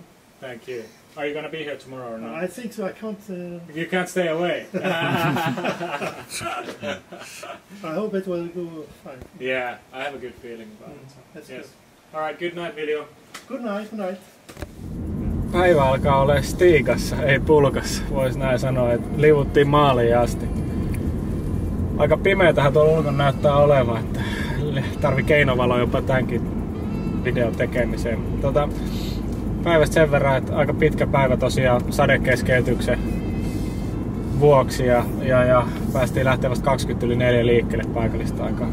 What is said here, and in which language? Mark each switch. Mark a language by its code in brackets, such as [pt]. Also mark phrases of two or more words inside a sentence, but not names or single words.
[en] Thank you. Are you gonna be here tomorrow or not? I think so. I can't. You can't stay away. I hope it will go fine. Yeah, I have a good feeling about it. That's yes. good. All right. Good night, video. Good night. Good night. [fi] Päivä alkaa olla stiikassa, ei pulkassa. Voisi näin sanoa, että livuttiin maaliin asti. Aika pimeätähän tuolla ulkona näyttää olevan, että tarvii keinovaloa jopa tämänkin videon tekemiseen. Päivästä sen verran, että aika pitkä päivä tosiaan sadekeskeytyksen vuoksi ja päästiin lähteä vasta 20:04 liikkeelle paikallista aikaa.